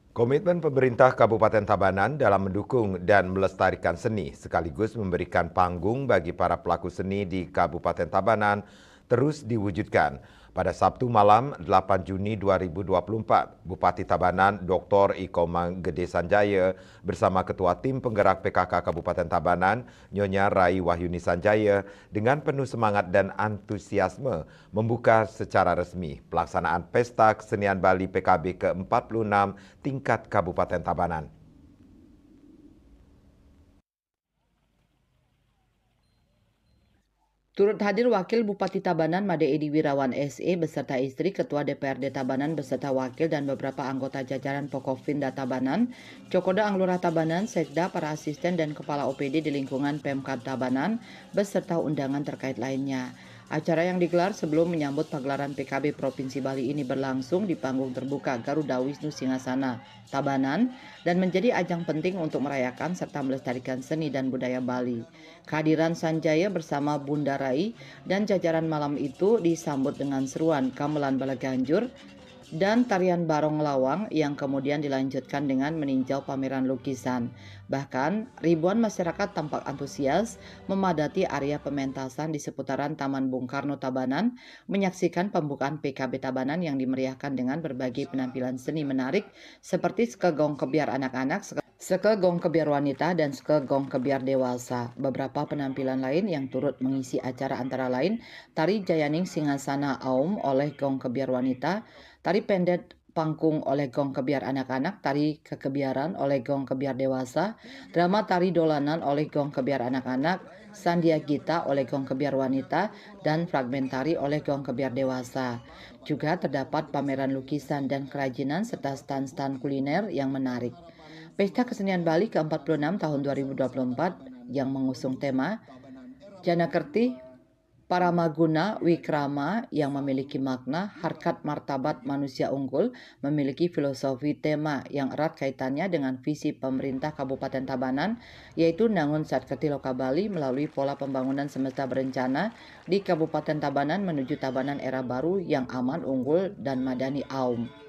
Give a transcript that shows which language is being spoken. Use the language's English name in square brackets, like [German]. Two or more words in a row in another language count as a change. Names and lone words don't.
[Indonesian] Komitmen pemerintah Kabupaten Tabanan dalam mendukung dan melestarikan seni sekaligus memberikan panggung bagi para pelaku seni di Kabupaten Tabanan terus diwujudkan. Pada Sabtu malam 8 Juni 2024, Bupati Tabanan Dr. Iko Manggede Sanjaya bersama Ketua Tim Penggerak PKK Kabupaten Tabanan, Nyonya Rai Wahyuni Sanjaya, dengan penuh semangat dan antusiasme membuka secara resmi pelaksanaan Pesta Kesenian Bali PKB ke-46 tingkat Kabupaten Tabanan. Turut hadir Wakil Bupati Tabanan Made Edi Wirawan SE beserta istri Ketua DPRD Tabanan beserta wakil dan beberapa anggota jajaran Pokopinda Tabanan, Cokoda Anglurah Tabanan, Sekda, para asisten dan kepala OPD di lingkungan Pemkab Tabanan beserta undangan terkait lainnya. Acara yang digelar sebelum menyambut pagelaran PKB Provinsi Bali ini berlangsung di panggung terbuka Garuda Wisnu Singgasana, Tabanan, dan menjadi ajang penting untuk merayakan serta melestarikan seni dan budaya Bali. Kehadiran Sanjaya bersama Bunda Rai dan jajaran malam itu disambut dengan seruan gamelan Balaganjur dan tarian barong lawang yang kemudian dilanjutkan dengan meninjau pameran lukisan. Bahkan ribuan masyarakat tampak antusias memadati area pementasan di seputaran Taman Bung Karno Tabanan menyaksikan pembukaan PKB Tabanan yang dimeriahkan dengan berbagai penampilan seni menarik seperti skegong kebiar anak-anak, skegong kebiar wanita, dan skegong kebiar dewasa. Beberapa penampilan lain yang turut mengisi acara antara lain tari Jayaning Singgasana Aum oleh Gong Kebiar Wanita, tari pendet pangkung oleh Gong Kebiar Anak-anak, tari kekebiaran oleh Gong Kebiar Dewasa, drama tari dolanan oleh Gong Kebiar Anak-anak, Sandia Gita oleh Gong Kebiar Wanita, dan fragmen tari oleh Gong Kebiar Dewasa. Juga terdapat pameran lukisan dan kerajinan serta stand-stand kuliner yang menarik. Pesta Kesenian Bali ke-46 tahun 2024 yang mengusung tema Janakerti Paramaguna Wikrama yang memiliki makna harkat martabat manusia unggul, memiliki filosofi tema yang erat kaitannya dengan visi pemerintah Kabupaten Tabanan, yaitu Nangun Satketi Loka Bali melalui pola pembangunan semesta berencana di Kabupaten Tabanan menuju Tabanan era baru yang aman, unggul, dan madani aum.